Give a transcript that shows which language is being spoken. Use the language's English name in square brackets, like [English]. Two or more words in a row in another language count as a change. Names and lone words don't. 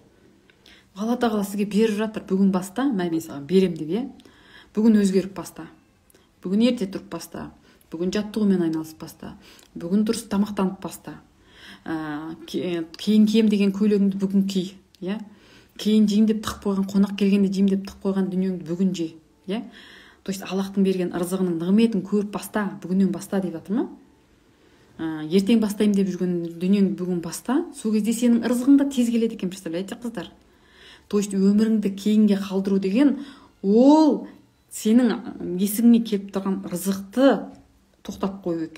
[Kazakh] Алла тағала сізге беріп жатыр, бүгін баста, мен саған берем деп, бүгін өзгеріп баста, бүгін ерте тұрып баста, бүгін жаттығумен айналысып баста, бүгін дұрыс тамақтанып баста, кейін кием деген көйлегіңді бүгін ки, кейін жейм деп тығып қойған, қонақ келгенде жейм деп тығып қойған дүниеңді бүгін же. [Russian] То есть [Kazakh] Аллахтың берген ырзығының нығметін көріп баста, бүгіннен баста деп жатыр ма? Ертең бастайым деп жүрген дүниеңді бүгін баста, сол кезде сенің ырзығың да тез келеді екен, представляете, қыздар? [Russian] То есть [Kazakh] өміріңді кейінге қалдыру деген, ол сенің есігіңе келіп тұрған рызықты тоқтатып қою екен.